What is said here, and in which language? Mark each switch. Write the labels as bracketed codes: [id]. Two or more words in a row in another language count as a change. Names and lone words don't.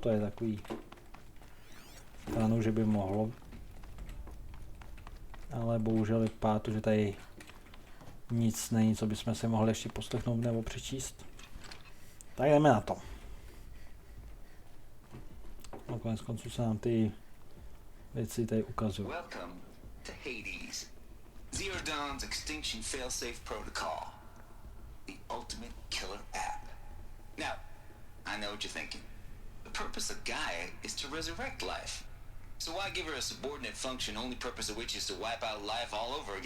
[cs] To je takový stranu, že by mohlo Ale bohužel vypadá to, že tady nic není, co bychom si mohli ještě poslechnout nebo přečíst. Tak jdeme na to. Na konec konců se nám ty věci tady ukazují. [en] Welcome to Hades. Zero Dawn's Extinction Failsafe Protocol. The ultimate killer app. Now, I know what you're thinking. The purpose of Gaia is to resurrect life. So why give her a subordinate function, only purpose of which is to wipe out life all over again?